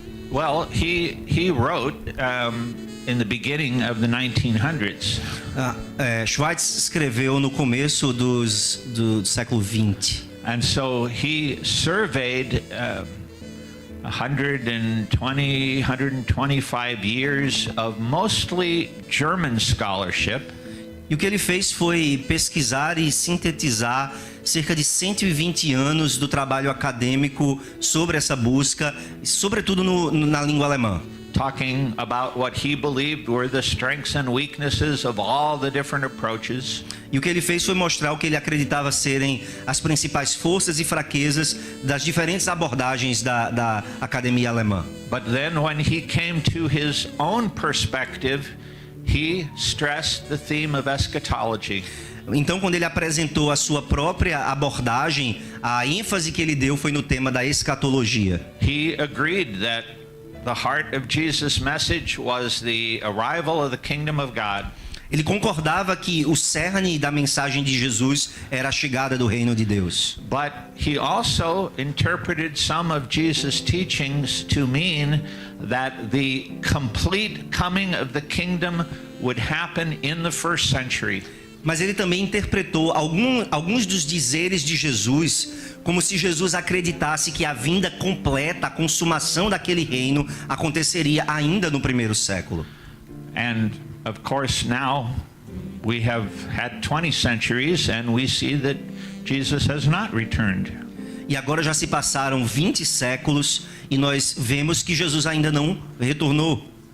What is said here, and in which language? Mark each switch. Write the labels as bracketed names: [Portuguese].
[English] Well, he wrote in the beginning of the 1900s. [Portuguese] Schweitzer escreveu no começo do século 20. [English] And so he surveyed 120, 125 years of mostly German scholarship. [Portuguese] E o que ele fez foi pesquisar e sintetizar cerca de 120 anos do trabalho acadêmico sobre essa busca, sobretudo na língua alemã. [English] Talking about what he believed were the strengths and weaknesses of all the different approaches. [Portuguese] E o que ele fez foi mostrar o que ele acreditava serem as principais forças e fraquezas das diferentes abordagens da academia alemã. [English] But then when he came to his own perspective, he stressed the theme of eschatology. [Portuguese] Então, quando ele apresentou a sua própria abordagem, a ênfase que ele deu foi no tema da escatologia. [English] He agreed that the heart of Jesus' message was the arrival of the kingdom of God. [Portuguese] Ele concordava que o cerne da mensagem de Jesus era a chegada do reino de Deus. [English] But he also interpreted some of Jesus' teachings to mean that the complete coming of the kingdom would happen in the first century. [Portuguese] Mas ele também interpretou alguns dos dizeres de Jesus como se Jesus acreditasse que a vinda completa, a consumação daquele reino aconteceria ainda no primeiro século. [English] And of course now we have had 20 centuries and we see that Jesus has not returned. [Portuguese] E agora já se passaram 20 séculos e nós vemos que Jesus ainda não retornou.